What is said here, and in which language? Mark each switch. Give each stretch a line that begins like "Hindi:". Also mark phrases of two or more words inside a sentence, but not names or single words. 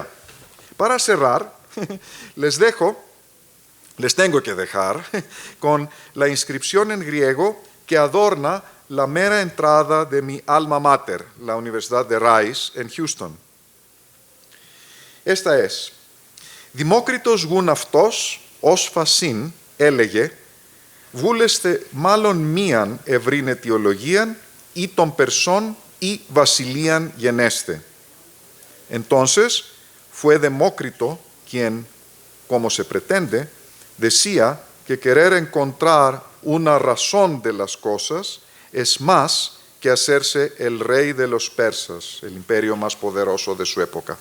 Spanish: Para cerrar, les tengo que dejar con la inscripción en griego que adorna la mera entrada de mi alma mater, la Universidad de Rice, en Houston. Esta es:
Greek: Δημόκριτος γουν αυτός, ως φασίν, έλεγε, βούλεστε μάλλον μίαν ευρύν αιτιολογίαν ή των Περσών ή βασιλείαν γενέστε.
Spanish: Entonces, fue Demócrito quien, como se pretende, decía que querer encontrar una razón de las cosas es más que hacerse el rey de los persas, el imperio más poderoso de su época.